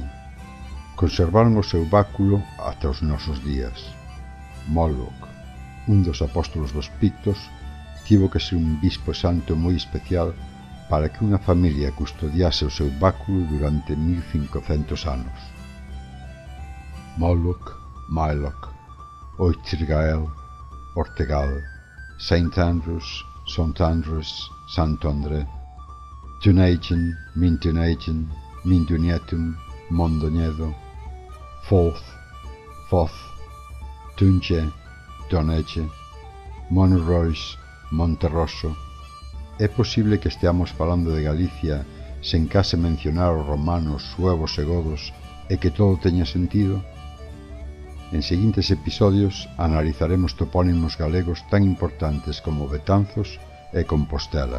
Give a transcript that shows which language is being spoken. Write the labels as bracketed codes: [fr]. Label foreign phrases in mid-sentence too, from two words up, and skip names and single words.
[gl] Conservaron o seu báculo ata os nosos días. Moloch, un dos apóstolos dos pictos, tivo que ser un bispo santo moi especial para que unha familia custodiase o seu báculo durante 1500 anos. Moloch, Maelach, Oighir Gael, Ortegal, St. Andrews, St. Andrews, Santo André, Tuneigen, Mintuneigen, Mindunietum, Mondoñedo, Forth, Foth, Tunche, Doneche, Monrois, Monterroso. É posible que esteamos falando de Galicia sen case mencionar os romanos, suevos e godos e que todo teña sentido? En seguintes episodios analizaremos topónimos galegos tan importantes como Betanzos e Compostela.